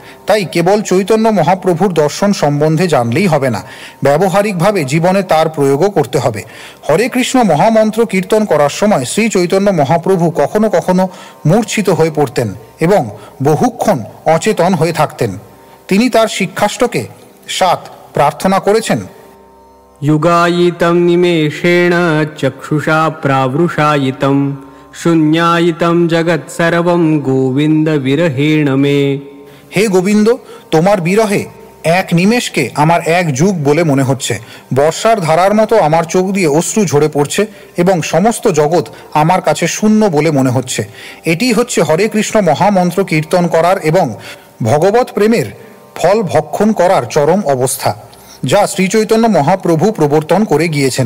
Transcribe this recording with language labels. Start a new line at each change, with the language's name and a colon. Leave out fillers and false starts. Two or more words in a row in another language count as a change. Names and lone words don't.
Bangla: তাই কেবল চৈতন্য মহাপ্রভুর দর্শন সম্বন্ধে জানলেই হবে না, ব্যবহারিকভাবে জীবনে তার প্রয়োগও করতে হবে। হরে কৃষ্ণ মহামন্ত্র কীর্তন করার সময় শ্রী চৈতন্য মহাপ্রভু কখনো কখনো মূর্ছিত হয়ে পড়তেন এবং বহুক্ষণ অচেতন হয়ে থাকতেন। তিনি তার শিক্ষাষ্টকে 7 প্রার্থনা করেছেন,
Sanskrit: युगायितं निमेषेण चक्षुषा प्रावृषायितं शून्यायितं जगत्सर्वं गोविन्द विरहेण मे।
Bangla: হে গোবিন্দ, তোমার বিরহে এক নিমেষকে আমার এক যুগ বলে মনে হচ্ছে। বর্ষার ধারার মতো আমার চোখ দিয়ে অশ্রু ঝরে পড়ছে এবং সমস্ত জগৎ আমার কাছে শূন্য বলে মনে হচ্ছে। এটি হচ্ছে হরে কৃষ্ণ মহামন্ত্র কীর্তন করার এবং ভগবত প্রেমের ফল ভক্ষণ করার চরম অবস্থা, যা শ্রীচৈতন্য মহাপ্রভু প্রবর্তন করে গিয়েছেন।